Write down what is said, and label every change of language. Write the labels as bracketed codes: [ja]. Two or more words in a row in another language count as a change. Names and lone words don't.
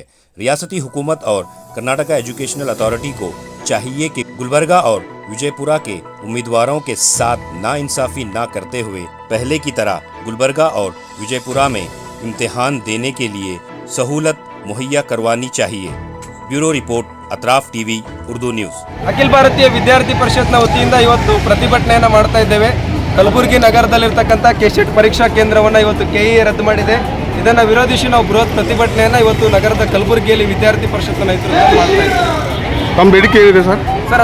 [ur] ریاستی حکومت اور کرناٹکا ایجوکیشنل اتھارٹی کو چاہیے کہ گلبرگہ اور وجے پورا کے امیدواروں کے ساتھ ناانصافی نہ کرتے ہوئے پہلے کی طرح گلبرگہ اور وجے پورا میں امتحان دینے کے لیے سہولت مہیا کروانی چاہیے. [en] Bureau report, [ur] अतराफ टीवी, उर्दू न्यूज़। [kn] ಅಖಿಲ ಭಾರತೀಯ ವಿದ್ಯಾರ್ಥಿ ಪರಿಷತ್ನ ವತಿಯಿಂದ ಇವತ್ತು ಪ್ರತಿಭಟನೆಯನ್ನು ಮಾಡ್ತಾ ಇದ್ದೇವೆ। ಕಲಬುರಗಿ ನಗರದಲ್ಲಿರ್ತಕ್ಕಂಥ KSET ಪರೀಕ್ಷಾ ಕೇಂದ್ರವನ್ನು ಇವತ್ತು KEA ರದ್ದು ಮಾಡಿದೆ। ಇದನ್ನು ವಿರೋಧಿಸಿ ನಾವು ಬೃಹತ್ ಪ್ರತಿಭಟನೆಯನ್ನು ಇವತ್ತು ನಗರದ ಕಲಬುರಗಿಯಲ್ಲಿ ವಿದ್ಯಾರ್ಥಿ ಪರಿಷತ್ನ ನೇತೃತ್ವದಲ್ಲಿ ಮಾಡ್ತಾ ಇದ್ದೇವೆ। ತಮ್ಮ ಬೇಡಿಕೆ ಏನಿದೆ ಸರ್?